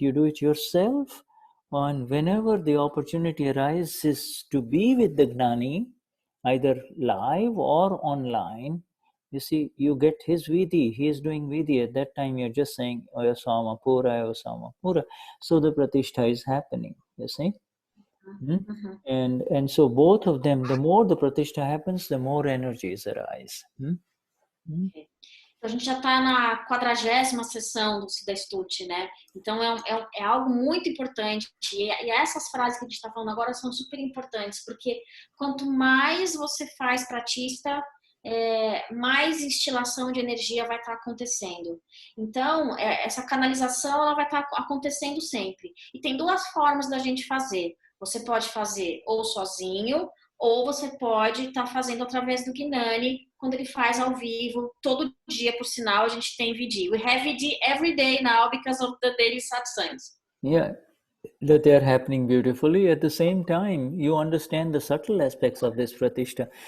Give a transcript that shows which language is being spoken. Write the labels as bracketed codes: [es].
[en] You do it yourself, and whenever the opportunity arises to be with the Gnani, either live or online, you see, you get his Vidhi. He is doing Vidhi. At that time, you're just saying, Oyasama Pura, Oyasama Pura. So the pratishtha is happening, you see. And so both of them, the more the pratishtha happens, the more energies arise. [pt] Então, a gente já está na 40ª sessão do Siddha Stuti, né? Então, é algo muito importante. E essas frases que a gente está falando agora são super importantes, porque quanto mais você faz pratishtha, mais instilação de energia vai estar acontecendo. Então, essa canalização ela vai estar acontecendo sempre. E tem duas formas da gente fazer. Você pode fazer ou sozinho ou você pode estar fazendo através do Gnani, quando ele faz ao vivo, todo dia, por sinal, a gente tem Vidhi. [en] We have Vidhi every day now because of the daily satsangs. Yeah, that they are happening beautifully. At the same time, you understand the subtle aspects of this pratishtha.